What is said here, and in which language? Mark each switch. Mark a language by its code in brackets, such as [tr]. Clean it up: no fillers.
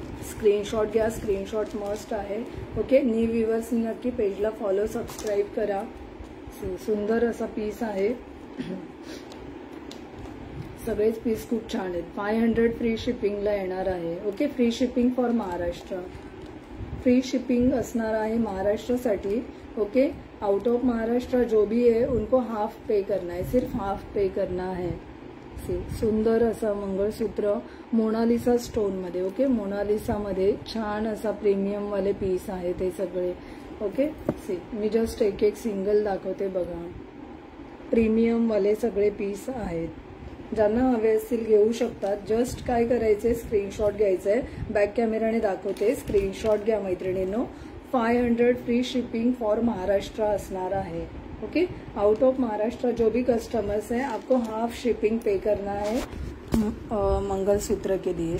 [mr] Screenshot must आहे. Okay. New viewers नक्की पेजला follow subscribe करा. सुंदर असा पीस आहे. सगळेच पीस खूप छान आहेत. 500 फ्री शिपिंगला येणार आहे. Okay. [en] Free shipping for Maharashtra. [mr] Free shipping असणार आहे महाराष्ट्रासाठी. ओके. [hi] आउट ऑफ महाराष्ट्र जो भी है उनको हाफ पे करना है. सिर्फ हाफ पे करना है. [mr] सुंदर असा मंगळसूत्र मोनालिसा स्टोनमध्ये. ओके. मोनालिसामध्ये छान असा प्रीमियम वाले पीस आहे ते सगळे. ओके सी मी जस्ट एक एक सिंगल दाखवते बघा. प्रीमियम वाले सगळे पीस आहेत. ज्यांना हवे असतील घेऊ शकतात. जस्ट काय करायचंय स्क्रीनशॉट घ्यायचंय. बॅक कॅमेराने दाखवते स्क्रीनशॉट घ्या मैत्रिणींनो. 500 फ्री शिपिंग फॉर महाराष्ट्र असणार आहे. [hi] ओके आउट ऑफ महाराष्ट्र जो भी कस्टमर्स है आपको हाफ शिपिंग पे करना है मंगलसूत्र के लिए.